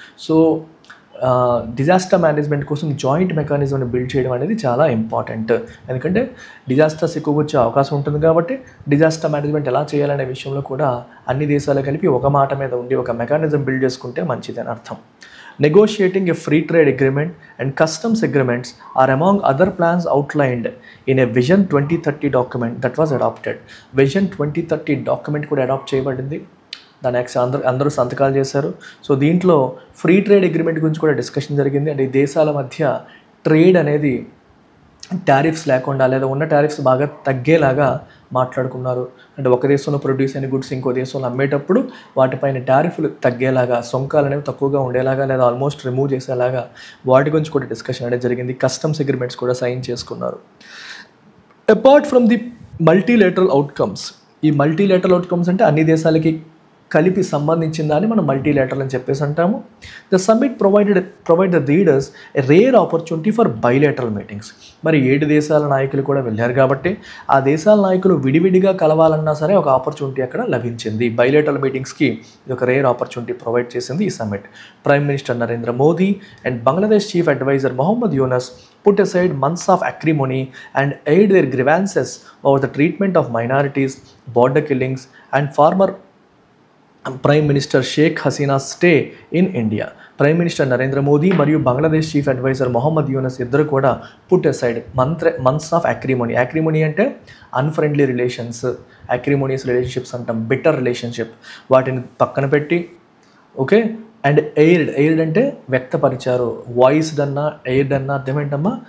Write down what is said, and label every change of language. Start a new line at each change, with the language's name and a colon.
Telugu: So disaster management కోసం joint మెకానిజంని build చేయడం అనేది చాలా ఇంపార్టెంట్. ఎందుకంటే డిజాస్టర్స్ ఎక్కువ వచ్చే అవకాశం ఉంటుంది కాబట్టి డిజాస్టర్ మేనేజ్మెంట్ ఎలా చేయాలనే విషయంలో కూడా అన్ని దేశాలు కలిపి ఒక మాట మీద ఉండి ఒక మెకానిజం బిల్డ్ చేసుకుంటే మంచిది అని అర్థం.
English: Negotiating a free trade agreement and customs agreements are among other plans outlined in a Vision 2030 document that was adopted.
Telugu: Vision 2030 document కూడా అడాప్ట్ చేయబడింది. దాని అందరూ సంతకాలు చేశారు. సో దీంట్లో ఫ్రీ ట్రేడ్ అగ్రిమెంట్ గురించి కూడా డిస్కషన్ జరిగింది. అంటే ఈ దేశాల మధ్య ట్రేడ్ అనేది టారిఫ్స్ లేకుండా లేదా ఉన్న టారిఫ్స్ బాగా తగ్గేలాగా మాట్లాడుకున్నారు. అంటే ఒక దేశంలో ప్రొడ్యూస్ అయిన గుడ్స్ ఇంకో దేశంలో అమ్మేటప్పుడు వాటిపైన టారిఫ్లు తగ్గేలాగా, సొంకాలు అనేవి తక్కువగా ఉండేలాగా లేదా ఆల్మోస్ట్ రిమూవ్ చేసేలాగా వాటి గురించి కూడా డిస్కషన్ అనేది జరిగింది. కస్టమ్స్ అగ్రిమెంట్స్ కూడా సైన్ చేసుకున్నారు.
English: apart from the multilateral outcomes,
Telugu: ఈ మల్టీలేటరల్ అవుట్కమ్స్ అంటే అన్ని దేశాలకి కలిపి సంబంధించిన దాన్ని మనం మల్టీలేటరల్ అని చెప్పేసి అంటాము.
English: The summit provide the leaders a rare opportunity for bilateral meetings.
Telugu: మరి 7 దేశాల నాయకులు కూడా వెళ్ళారు కాబట్టి ఆ దేశాల నాయకులు విడివిడిగా కలవాలన్నా సరే ఒక ఆపర్చునిటీ అక్కడ లభించింది. బైలేటరల్ మీటింగ్స్కి ఇది ఒక రేర్ ఆపర్చునిటీ ప్రొవైడ్ చేసింది ఈ summit.
English: Prime minister Narendra Modi and Bangladesh chief adviser Mohammad Yunus put aside months of acrimony and aired their grievances over the treatment of minorities, border killings and former prime minister Sheikh Hasina stay in India.
Telugu: Prime minister Narendra Modi మరియు Bangladesh chief advisor Mohammed Yunus ఇద్దరు కూడా
English: Put aside months of acrimony.
Telugu: అక్రిమోనీ అంటే unfriendly relations, acrimonious relationships అంటాం, bitter relationship, వాటిని పక్కన పెట్టి okay. And ఎయిర్డ్ అంటే వ్యక్తపరిచారు. Voiced అన్నా ఎయిర్డ్ అన్నా అర్థం ఏంటమ్మా?